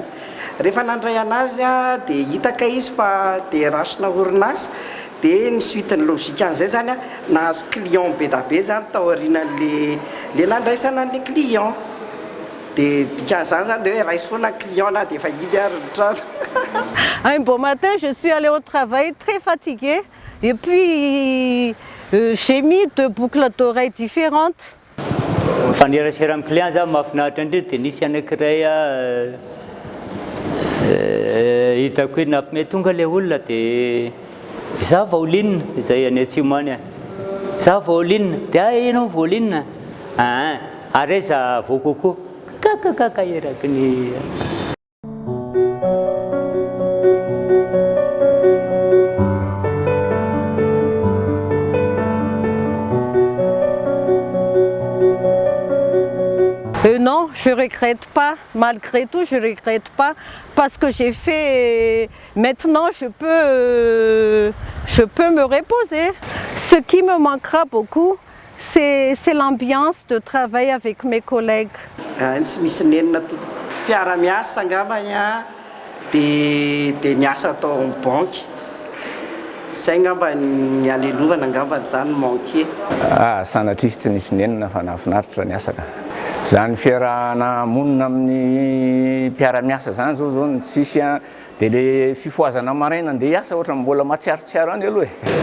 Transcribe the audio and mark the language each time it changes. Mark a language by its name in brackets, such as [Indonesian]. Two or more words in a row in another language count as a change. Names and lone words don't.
[Malagasy] Rehefa nandray anazy dia hitaka izy fa dia rasina orinasa dia ny suite ny logika an'izay zany nahazo client be da be zany tao aorianan'le nandraisana an'le client dia dikan'izany zany dia hoe raisy foana client na dia efa hidy ary ny trano. [French] Un beau matin, je suis allée au travail très fatiguée et puis j'ai mis 2 boucles d'oreilles différentes. [Malagasy] Mifanerasera amin'ny client zany mahafinaritra indrindra dia nisy anankiray hitako hoe nampime tonga ilay olona dia za vaolinina izay any atsimo any za vaolinina dia ianao vaolinina ary za voakoko kakakaka eraky ny [French] Non, je ne regrette pas. Malgré tout, je ne regrette pas parce que j'ai fait... Maintenant, je peux me reposer. Ce qui me manquera beaucoup, c'est l'ambiance de travail avec mes collègues. [Malagasy] Tsy misy nenina mpiara-miasa angambany dia niasa tao amin'ny banque. Zay ngambany alelovana ngambany zany manqué. Sanatria tsy nisy nenina fa nahafinaritra ny asaka. Zany fiarahana monina amin'ny mpiara-miasa zany zao ny tsisy dia le fifoazana maraina andeha hiasa ohatra mbola matsiarotsiaro any aloha e.